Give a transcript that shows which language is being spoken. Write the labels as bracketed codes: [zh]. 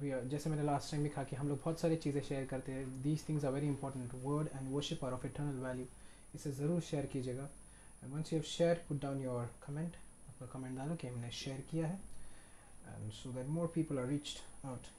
[hi] जैसे मैंने last time भी कहा कि हम लोग बहुत सारी चीज़ें शेयर करते हैं. [en] These things are very important. Word and worship are of eternal value. [hi] इसे ज़रूर शेयर कीजिएगा. [en] And once you have shared, put down your comment. [hi] अपना कमेंट डालो कि हमने शेयर किया है. [en] And so that more people are reached out.